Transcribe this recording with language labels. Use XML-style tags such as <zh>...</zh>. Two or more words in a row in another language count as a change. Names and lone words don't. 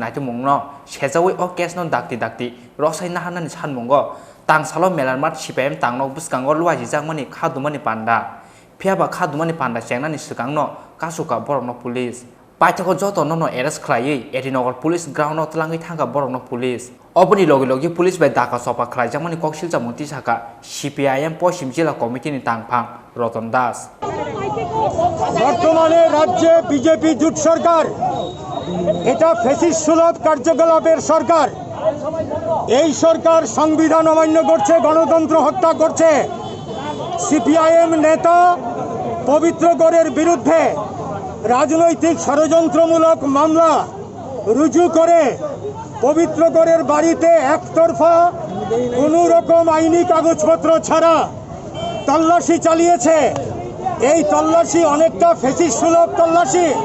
<trp>naitu mungno sejawi o case no dakti rosai na hanani sanmungo tangsalo melarmat CPIM tangnok buskango Khlaijakmani Khadumani Pandao phiaba Khadumani Pandao chengnani sukangno Kasukha borokno police Paithago joto no arrest khlaioi Edinogor police ground tlangai thangka borokno police oboni logi police by Dagachopa Khlaijakmani Koksilsamung Tisakha CPIM Poshim Jila Committee ni tangphang Roton Das</trp> <bn>বর্তমানে রাজ্যে বিজেপি জোট সরকার এটা ফ্যাসিস্ট সুলভ কার্যকলাপের সরকার এই সরকার সংবিধান অমান্য করছে গণতন্ত্র হত্যা করছে সিপিআইএম নেতা পবিত্র গড়ের বিরুদ্ধে রাজনৈতিক ষড়যন্ত্রমূলক মামলা রুজু করে পবিত্র গড়ের বাড়িতে একতরফা কোনো রকম আইনি কাগজপত্র ছাড়া তল্লাশি চালিয়েছে এই তল্লাশি অনেকটা ফ্যাসিস্ট সুলভ তল্লাশি</bn>